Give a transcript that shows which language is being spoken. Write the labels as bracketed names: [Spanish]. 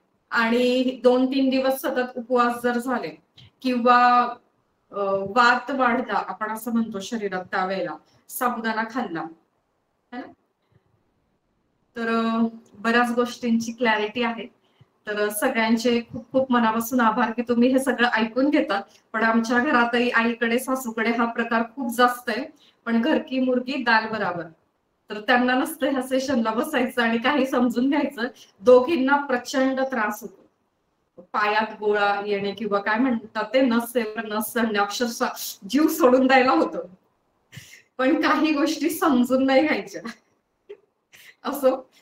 [Marathi] आणि 2-3 दिवस सतत उपवास जर झाले किंवा वात वाढला आपण असं म्हणतो शरीरात, त्यावेळेला साबुदाणा खाल्ला है ना. तर बऱ्याच गोष्टींची क्लॅरिटी आहे. तर सगळ्यांचे खूप खूप मनापासून आभार की तुम्ही हे सगळं ऐकून घेतात. पण आमच्या घरातही आईकडे सासूकडे हा प्रकार खूप जास्त आहे. [Hindi] पण घर की मुर्गी दाल बराबर. [Marathi] तर त्यांना नसतं ह्या सेशनला बसायचं आणि काही समजून घ्यायचं. दोघींना प्रचंड त्रास होतो, पायात गोळा येणे किंवा काय म्हणतात ते, नस चढणे, अक्षरशः जीव सोडून द्यायला होतं. पण काही गोष्टी समजून नाही घ्यायच्या असो.